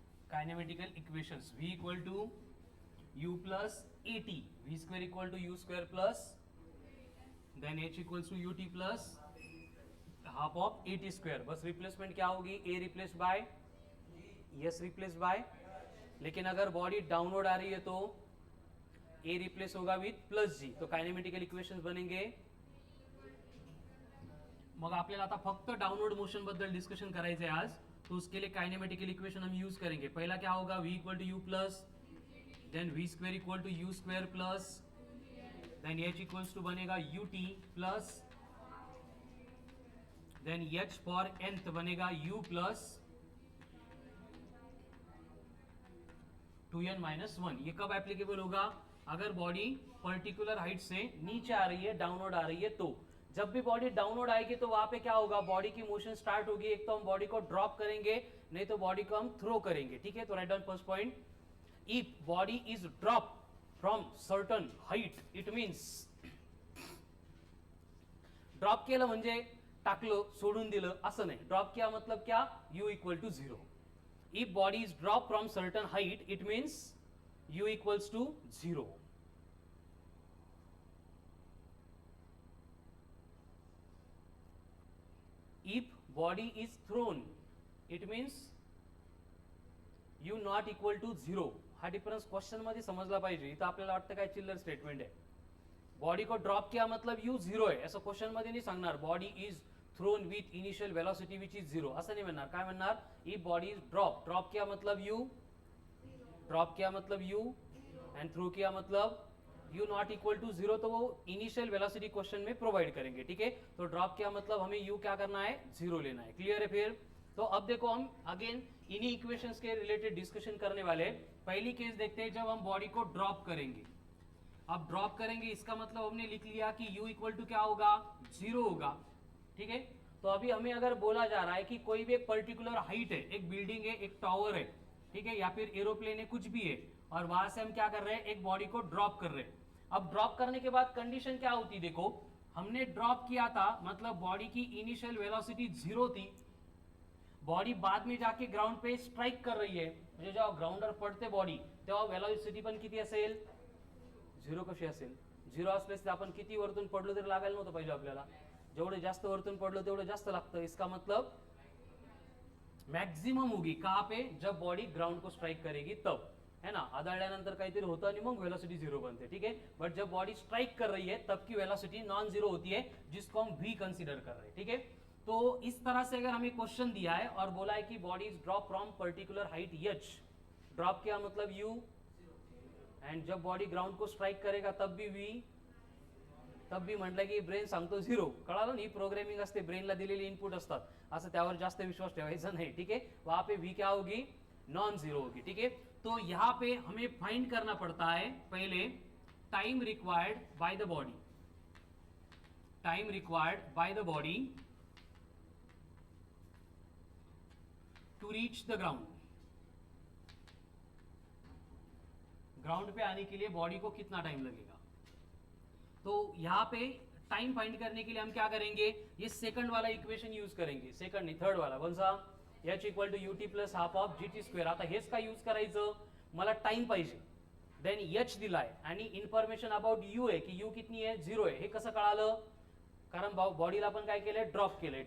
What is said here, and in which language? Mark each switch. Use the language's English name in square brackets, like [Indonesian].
[Hindi] Kinematical equations v equal to u plus A T, we square equal to you square plus then h equals to U T plus half of A T square. बस replacement क्या होगी, a replace by yes replace by, लेकिन अगर body downward आ रही है तो a replace होगा with plus जी. तो काइनेमेटिकल इक्वेशंस बनेंगे. [Marathi] मग आपल्याला आता फक्त डाउनवर्ड मोशन बद्दल डिस्कशन करायचं आहे आज. [Hindi] तो उसके लिए काइनेमेटिकल इक्वेशन हम यूज करेंगे. पहला क्या होगा, v equal to you plus then we square equal to you square plus then h equals to बनेगा U T plus then h for nth बनेगा u प्लस 2n माइनस 1. ये कब applicable होगा, अगर बॉडी पर्टिकुलर हाइट से नीचे आ रही है, डाउनवर्ड आ रही है. तो जब भी बॉडी डाउनवर्ड आएगी तो वहां पे क्या होगा, बॉडी की मोशन स्टार्ट होगी. एक तो हम बॉडी को ड्रॉप करेंगे, नहीं तो बॉडी को हम थ्रो करेंगे. ठीक है, तो write down first point. [English] if body is drop from certain height, it means [Marathi] drop केलं म्हणजे टाकलं सोडून दिलं असं नाही. [Hindi] ड्रॉप किया मतलब क्या, [English] u equal to 0. If body is drop from certain height, it means u equals to 0. If body is thrown, it means u not equal to 0. [Marathi] हा डिफरन्स क्वेश्चन मध्ये समजला पाहिजे. इथं आपल्याला वाटतं काय चिल्लर स्टेटमेंट आहे. बॉडी को ड्रॉप किया मतलब u 0 आहे असं क्वेश्चन मध्ये नाही सांगणार. [English] body is thrown with initial velocity which is 0 [Marathi] असं नाही म्हणणार. काय म्हणणार, [Hindi] इफ बॉडी इज ड्रॉप किया मतलब u, ड्रॉप किया मतलब u एंड थ्रो किया मतलब u नॉट इक्वल टू 0. तो वो इनिशियल वेलोसिटी क्वेश्चन में प्रोवाइड करेंगे. ठीक है, तो ड्रॉप किया मतलब हमें u क्या करना है, 0 लेना है. क्लियर है. फिर तो अब देखो हम अगेन इन्हीं इक्वेशंस के रिलेटेड डिस्कशन करने वाले. पहली केस देखते हैं जब हम बॉडी को ड्रॉप करेंगे. अब ड्रॉप करेंगे इसका मतलब हमने लिख लिया कि u इक्वल टू क्या होगा, 0 होगा. ठीक है, तो अभी हमें अगर बोला जा रहा है कि कोई भी एक पर्टिकुलर हाइट है, एक बिल्डिंग है, एक टावर है, ठीक है, या फिर एरोप्लेन है, कुछ भी है, और वहां से हम क्या कर रहे हैं, एक बॉडी को ड्रॉप कर रहे हैं. अब ड्रॉप करने के बाद कंडीशन क्या होती, देखो हमने ड्रॉप किया था मतलब बॉडी की इनिशियल वेलोसिटी 0 थी. बॉडी बाद में जाके ग्राउंड पे स्ट्राइक कर रही है, [Marathi] म्हणजे जेव्हा ग्राउंडवर पडते बॉडी तेव्हा वेलोसिटी पण किती असेल, 0 कशी असेल. 0 असल्यास आपण किती वरतून पडलो तरी लागायला नव्हतं पाहिजे आपल्याला. जेवढे जास्त वरतून पडलो तेवढं जास्त लागतं. [Hindi] इसका मतलब मैक्सिमम होगी कहाँ पे, जब बॉडी ग्राउंड को स्ट्राइक करेगी तब, है ना. [Marathi] आदळल्यानंतर काहीतरी होतं आणि मग वेलोसिटी 0 बनते. [Hindi] ठीक है, बट जब बॉडी स्ट्राइक कर रही है तब की वेलोसिटी नॉन 0 होती है, जिसको हम v कंसीडर कर रहे हैं. ठीक है, तो इस तरह से अगर हमें क्वेश्चन दिया है और बोला है कि body is drop from particular height h, drop किया मतलब u, एंड जब बॉडी ग्राउंड को स्ट्राइक करेगा तब भी v, [Marathi] तब भी म्हटलं की ब्रेन सांगतो 0. कळालं ना, ही प्रोग्रामिंग असते, ब्रेनला दिलेले इनपुट असतात, असं त्यावर जास्त विश्वास ठेवायचा नाही. [Hindi] ठीक है, वहां पे v क्या होगी, नॉन 0 होगी. ठीक है, तो यहां पे हमें फाइंड करना पड़ता है पहले [English] Time required by the body, time required by the body to reach the ground. [Hindi] Ground पे आने के लिए बॉडी को कितना टाइम लगेगा. तो यहां पे टाइम फाइंड करने के लिए हम क्या करेंगे, ये सेकंड वाला इक्वेशन यूज करेंगे. सेकंड नहीं, थर्ड वाला. कौन सा, h equal to U T plus half of G T square. [Marathi] आता हेच का यूज करायचं, मला टाइम पाहिजे, देन h दिलाय आणि इन्फॉर्मेशन अबाउट u आहे की u कितनी आहे, 0 आहे. हे कसं कळालं, कारण बॉडीला आपण काय केलंय, ड्रॉप केलंय.